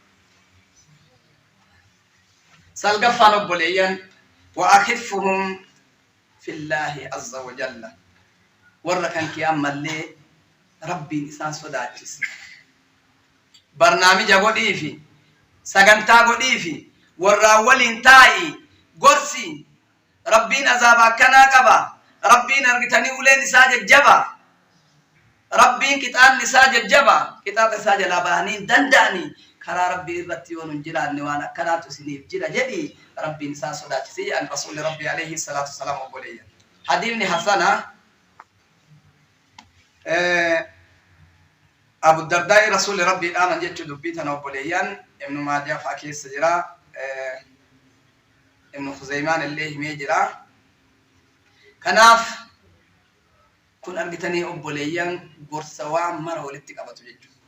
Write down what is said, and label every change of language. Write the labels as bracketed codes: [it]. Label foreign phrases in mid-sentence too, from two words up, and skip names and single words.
[om] salgaffaan obboleeyyan [ar] وأخوفهم في الله عز وجل [om] warra kan kee ammallee rabbiin isaan sodaachise barnaamija godhii fi sagantaa godhii fi warra waliin taa'i gorsi rabbiin azaaba akkanaa qaba rabbiin argitanii uleen isaa jajjaba rabbiin qixaan isaa jajjaba qixaata isaa jalaa bahanii danda'anii karaa rabbii irratti yoo nun jiraanne waan akkanaatu isiniif jira jedhi rabbiin isaa sodaachise an rasuuli rabbii [ar] عليه الصلاة والسلام [om] obboleeyyan hadiifni hasana abu dardaa'i rasuuli rabbii dhaaman jechuu dubbii tana obboleeyyan ibnu maajaa faa keessa jira ibnu khuzeymaan illee himee jira kanaaf kun argitanii obboleeyyan gorsa waan mara walitti qabatu jechuudha